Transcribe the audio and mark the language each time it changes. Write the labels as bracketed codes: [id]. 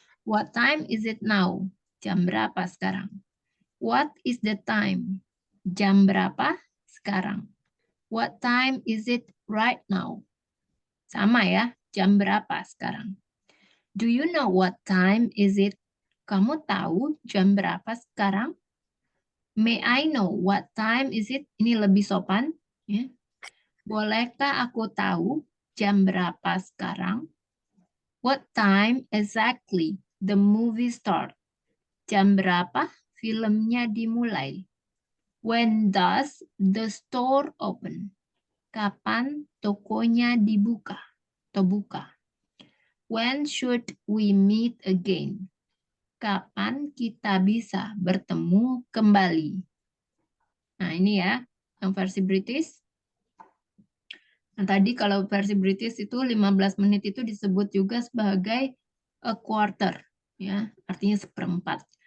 [en] What time is it now? [id] Jam berapa sekarang? [en] What is the time? [id] Jam berapa sekarang? [en] What time is it right now? [id] Sama ya, jam berapa sekarang? [en] Do you know what time is it? [id] Kamu tahu jam berapa sekarang? [en] May I know what time is it? [id] Ini lebih sopan. Ya. Bolehkah aku tahu jam berapa sekarang? [en] What time exactly the movie start? [id] Jam berapa filmnya dimulai? [en] When does the store open? [id] Kapan tokonya dibuka atau buka? [en] When should we meet again? [id] Kapan kita bisa bertemu kembali? Nah, ini ya, yang versi British. Nah, tadi kalau versi British itu 15 menit itu disebut juga sebagai [en] a quarter, [id] ya, artinya seperempat.